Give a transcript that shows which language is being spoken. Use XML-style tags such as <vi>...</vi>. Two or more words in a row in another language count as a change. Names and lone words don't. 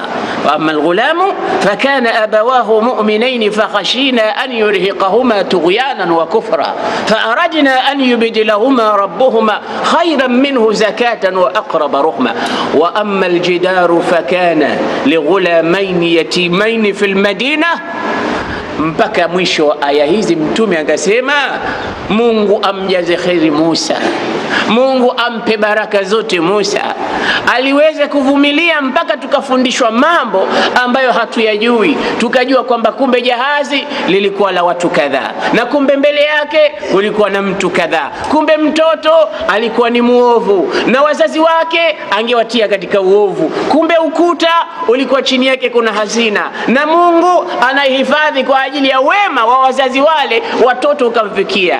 <ar>وأما الغلام فكان أبواه مؤمنين فخشينا أن يرهقهما طغيانا وكفرا فأردنا أن يبدلهما ربهما خيرا منه زكاة وأقرب رحما. وأما الجدار فكان لغلامين يتيمين في المدينة.</ar> <sw>Mpaka mwisho aya hizi Mtume akasema, Mungu amjaze kheri Musa, Mungu ampe baraka zote Musa. Aliweza kuvumilia mpaka tukafundishwa mambo ambayo hatuyajui, tukajua kwamba kumbe jahazi lilikuwa la watu kadhaa, na kumbe mbele yake kulikuwa na mtu kadhaa, kumbe mtoto alikuwa ni muovu na wazazi wake angewatia katika uovu, kumbe ukuta ulikuwa chini yake kuna hazina, na Mungu anaihifadhi kwa ajili ya wema wa wazazi wale, watoto ukamfikia.</sw>